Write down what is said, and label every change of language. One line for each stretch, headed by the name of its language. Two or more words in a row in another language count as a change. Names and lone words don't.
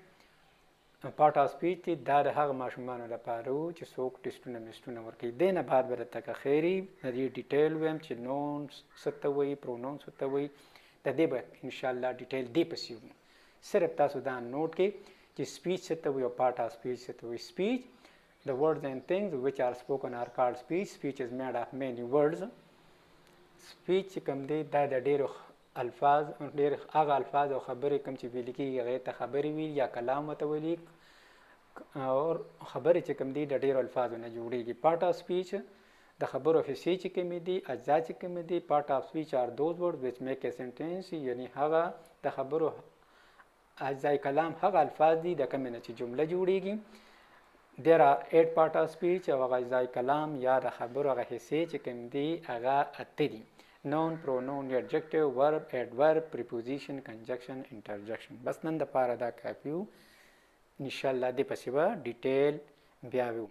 English: part of speech
Pashto: دی دا د هغه ماشومانو لپاره و چې څوک ټسټونه مسټونه ورکوي. دې نه بعد به درته که خیري د دې ډیټیل ویم چې نون څه ته وایي، پرونون څه ته وایي. د دې به انشاءالله ډیټیل دې پسې وو. صرف تاسو دا نوٹ کې چې سپیچ څه ته وایي او
English: part of speech
Pashto: څه ته وایي.
English: سپیچ the words and things which are spoken are called speech. Speech is made of many words.
Pashto: speech چې کوم دی دا د ډېرو الفاظ هغه الفاظ او خبرې کوم چې ویل کېږي هغې ته خبرې ویل یا کلام ورته ویلي، او خبرې چې کوم دي د ډېرو الفاظو نه جوړېږي.
English: part of speech
Pashto: د خبرو حصې چې کومې دي، اجزا چې کومې دي.
English: part of speech are those words which make a sentence.
Pashto: یعنی هغه د خبرو اجزای کلام هغه الفاظ دي د کومې نه چې جمله جوړېږي.
English: there are 8 parts of speech.
Pashto: او هغه اجزای کلام یا د خبرو هغه حصې چې کوم دي هغه 8 دي.
English: noun, pronoun, adjective, verb, adverb, preposition, conjunction, interjection.
Pashto: بس نن د پاره دا کافي و. انشاءالله دې پسې به ډیټیل بیا وو.